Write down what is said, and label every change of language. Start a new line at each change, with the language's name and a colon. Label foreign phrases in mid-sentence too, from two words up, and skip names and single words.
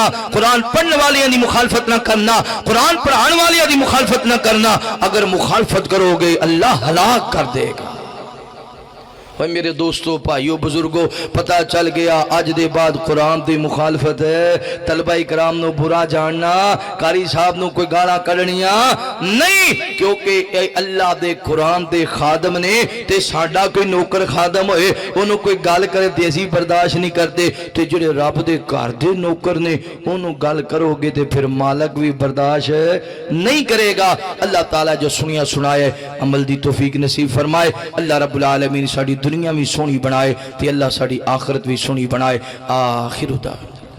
Punjabi: قرآن پڑھنے والے دی مخالفت نہ کرنا قرآن پڑھان والے دی مخالفت نہ کرنا اگر مخالفت کرو گے اللہ ہلاک کر دے گا میرے دوستو بھائیو بزرگو پتہ چل گیا آج دے بعد قرآن دی مخالفت ہے طلبہ اکرام نو برا جاننا قاری صاحب نو کوئی گالا کرنیا نہیں کیونکہ اے اللہ دے قرآن دے خادم نے تے ساڈا کوئی نوکر خادم ہوئے انہوں کوئی گال کرے تے اسی برداشت نہیں کرتے تے جڑے رب دے گھر دے نوکر نے انہوں گال کرو گے تے پھر مالک بھی برداشت نہیں کرے گا اللہ تعالیٰ جو سنیا سنائے عمل دی توفیق نصیب فرمائے
Arabic: اللہ رب العالمین
Punjabi: ساڑی دنیا بھی سونی بنائے تے اللہ ساڑی آخرت بھی سونی بنائے
Arabic: آخر دعوانا